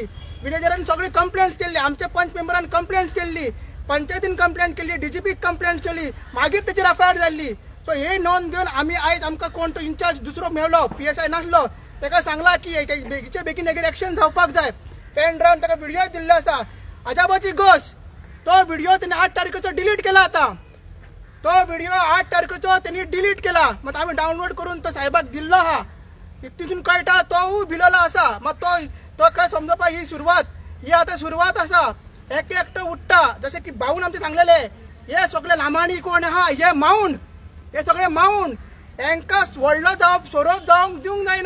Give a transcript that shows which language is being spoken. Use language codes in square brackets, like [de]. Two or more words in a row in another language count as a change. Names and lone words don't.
[kok] विलेजरांनी सगळी कंप्लेंट्स केल्ली, आमच्या पंच मेंबरान कंप्लेंट्स केल्ली, पंचायतीन कंप्लेंट केल्ली, डीजीपीक कंप्लेंट केली, मागीर तेचेर एफआयआर जाल्ली. सो हे नोंद घेवन आमी आयज आमकां कोण तो इंचार्ज दुसरो मेळ्ळो, PSI नासलो, ताका सांगला की बेगीचे बेगीन हेजेर एक्शन जावपाक जाय. पेन ड्रायव्ह ताका व्हिडिओ दिल्लो आसा. अजाबाची गोष्ट, तो व्हिडिओ त्यांनी 8 तारखेचो डिलीट केला. आता तो व्हिडिओ 8 तारखेचो त्यांनी डिलीट केला. मग आम्ही डाउनलोड करून तो साहेबाक दिल्लो आहा. तितून कळटा तो भिलेलो आसा. मग तो काय समजपा ही सुरवात, ही आता सुरवात आसा. एकटो उठता, जसे की भाऊन आमचे सांगलेले, हे सगळे लामाणी कोण आहा, हे माऊंड, हे सगळे माऊंड, हांकां व्हडलो जावप सोरोप जावंक दिवंक जायना.